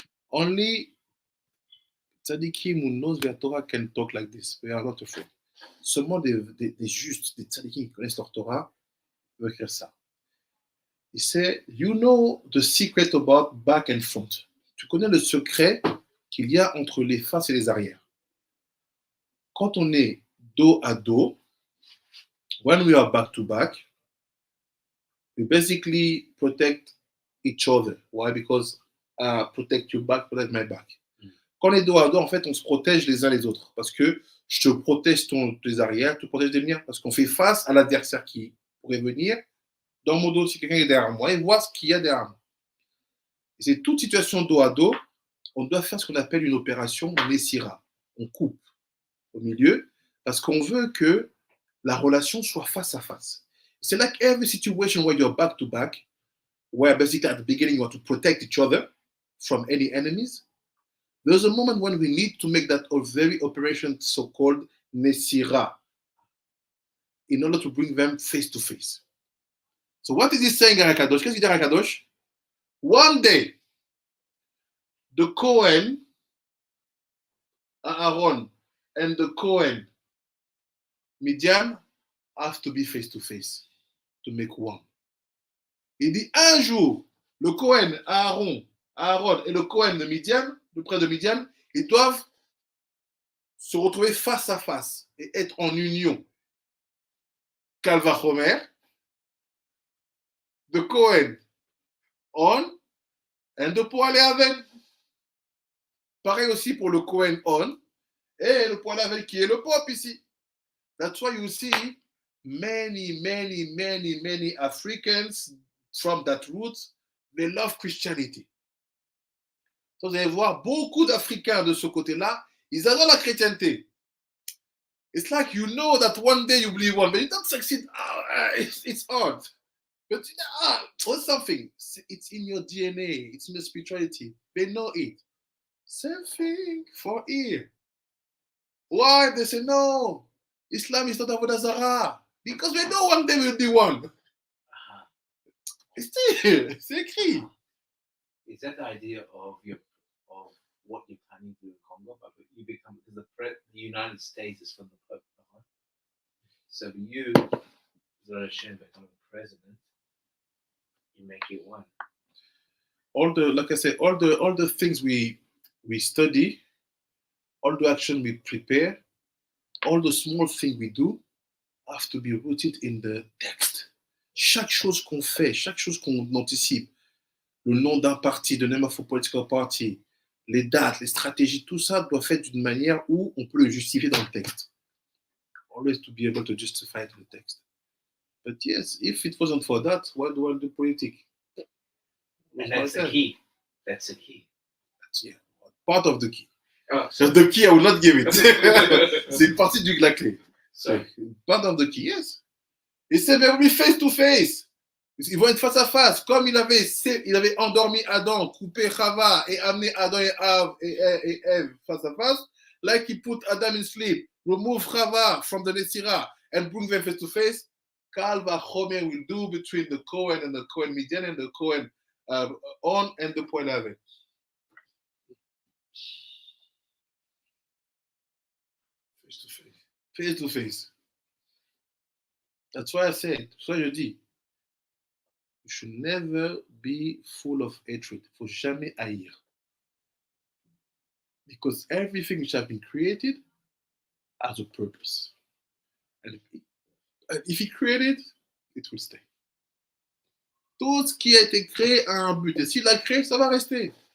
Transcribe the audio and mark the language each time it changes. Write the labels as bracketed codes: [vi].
[en] Only tzaddikim who knows their Torah can talk like this. We are not afraid. [fr] Seulement des justes, des tzaddikim qui connaissent leur Torah peuvent écrire ça. Il sait, [en] you know the secret about back and front. [fr] Tu connais le secret qu'il y a entre les faces et les arrières. Quand on est dos à dos, [en] when we are back to back, we basically protect each other. Why? Because protect your back, protect my back. [fr] Quand on est dos à dos, en fait, on se protège les uns les autres. Parce que je te protège tes arrières, tu protèges les miens. Parce qu'on fait face à l'adversaire qui pourrait venir. Dans mon dos, si quelqu'un est derrière moi, et voit ce qu'il y a derrière moi. Et c'est toute situation dos à dos, on doit faire ce qu'on appelle une opération Nessira. On coupe au milieu, parce qu'on veut que la relation soit face à face. C'est [en] like every situation where you're back to back, where basically at the beginning you want to protect each other from any enemies. There's a moment when we need to make that very operation so-called Nesira in order to bring them face to face. So what is he saying, Arakadosh? [fr] Qu'est-ce qu'il dit, Arakadosh? [en] One day, the Kohen, Aaron, and the Kohen, Midian, have to be face to face to make one. [fr] Il dit un jour, le Kohen, Aaron et le Kohen de Midian, le prêtre de Midian, ils doivent se retrouver face à face et être en union. [en] Kalvachomer, the Kohen on and the Poale Aven. [fr] Pareil aussi pour le Kohen on et le Poale Aven qui est le pop ici. [en] That's why you see many Africans from that root, they love Christianity. [fr] So vous allez voir beaucoup d'Africains de ce côté-là, ils adorent la chrétienté. [en] It's like you know that one day you believe one, but you don't succeed. It's hard. But what's something? It's in your DNA. It's in your spirituality. They know it. Same thing for here. Why? They say, no, Islam is not Avodah Zarah. Because we know one day we'll be one. It's there. [fr] C'est écrit. [en] Is that the idea of what you're planning to do in Congo? But you become, because the United States is from the Pope, right? So you, Zara Hashem, becoming president, you make it one. Like I said, all the things we study, all the action we prepare, all the small things we do have to be rooted in the text. [fr] Chaque chose qu'on fait, chaque chose qu'on anticipe, le nom d'un parti, [en] the name of a political party, [fr] les dates, les stratégies, tout ça doit être fait d'une manière où on peut le justifier dans le texte. [en] Always to be able to justify it in the text. But yes, if it wasn't for that, why do I do politics? And that's the key. That's the key. That's, yeah, part of the key. Oh, So the key, I will not give it. [fr] C'est une partie de la clé. so [en] Part of the key, yes. [fr] Et c'est vers lui [en] face to face. [fr] Ils vont être face à face. Comme il avait endormi Adam, coupé Chava et amené Adam et Ève face à face, [en] like he put Adam in sleep, remove Chava from the Netzirah and bring them face to face, Kal Vachomer will do between the Cohen and the Cohen Midian and the Cohen On and the Point Ave. Face to face. Face to face. That's why I said, that's why [fr] je dis, [en] you should never be full of hatred. [fr] Il ne faut jamais haïr. [en] Because everything which has been created has a purpose. And if he created, it will stay. [fr] Tout ce qui a été créé a un but. Et s'il l'a créé, ça va rester.